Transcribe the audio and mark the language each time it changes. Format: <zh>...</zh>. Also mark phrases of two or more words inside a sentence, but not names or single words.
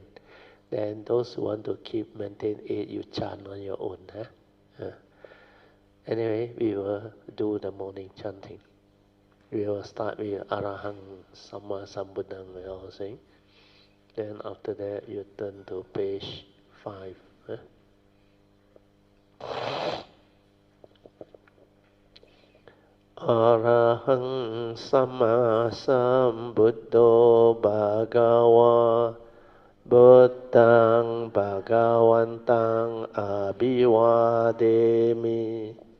<en>Then those who want to maintain 8, you chant on your own. Anyway, we will do the morning chanting. We will start with Arahang Samma Sambuddham, we all sing. Then after that, you turn to page 5.</en> <pi>Arahang Samma Sambuddho Bhagava Buddhaṃ Bhagavantaṃ Abhivādemi</pi>